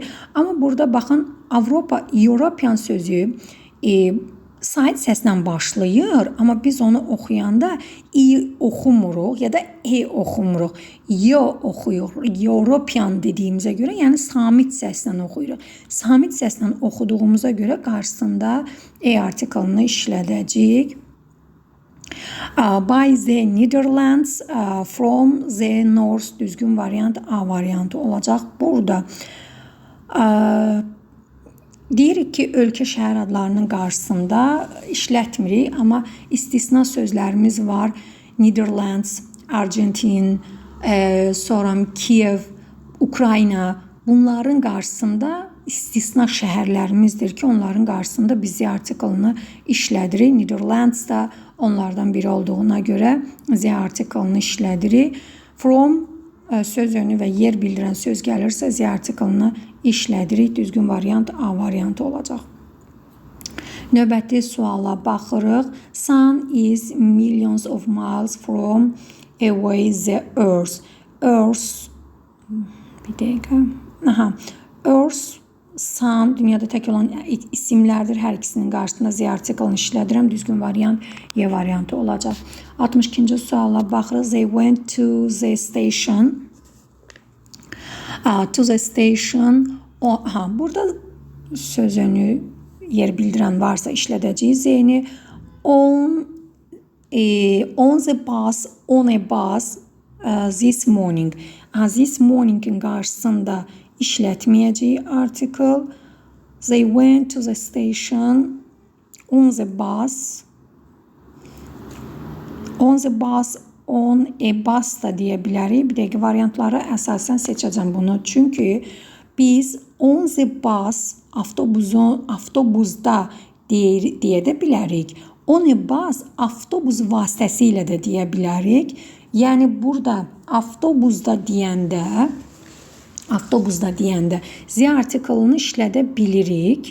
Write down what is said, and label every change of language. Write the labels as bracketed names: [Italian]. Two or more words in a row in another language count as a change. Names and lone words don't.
[Azerbaijani] Amma burada baxın, Avropa, European sözü sahid səslə başlayır, amma biz onu oxuyanda i oxumuruq ya da oxumuruq. Oxuyuruq. European dediyimizə görə, yəni samit səslə oxuyuruq. Samit səslə oxuduğumuza görə qarşısında artiklını işlədəcəyik. [English] By the Netherlands, from the north, [Azerbaijani] düzgün variant A variantı olacaq. Burada deyirik ki, ölkə şəhər adlarının qarşısında işlətmirik, amma istisna sözlərimiz var. Netherlands, Argentin, sonra Kiev, Ukrayna. Bunların qarşısında istisna şəhərlərimizdir ki, onların qarşısında biz artiklını işlədirik. Netherlands da onlardan biri olduğuna görə z artiklını işlədirik. From söz yönü və yer bildirən söz gəlirsə z artiklını işlədirik. Düzgün variant A variantı olacaq. Növbəti suala baxırıq. [English] Sun is millions of miles from away the earth. [Azerbaijani] Earth bir dəqiqə. [English] Earth, sun [Azerbaijani] dünyada tək olan isimlərdir. Hər ikisinin qarşısında z artiklını işlədirəm. Düzgün variant Y variantı olacaq. 62-ci suala baxırıq. [English] They went to the station. To the station. [Azerbaijani] Burada söz yönü yer bildirən varsa işlədəcəyik z-ni. [English] On the bus, on a bus this morning. This morning'in [Azerbaijani] qarşısında işlətməyəcəyik article. [English] They went to the station on the bus. On the bus, on a bus [Azerbaijani] da deyə bilərik. Bir dəqiqə variantları əsasən seçəcəm bunu. Çünki biz [English] on the bus [Azerbaijani] avtobusda deyə də bilərik. [English] On a bus [Azerbaijani] avtobus vasitəsilə də deyə bilərik. Yəni burada avtobusda deyəndə z artiklını işlədə bilirik.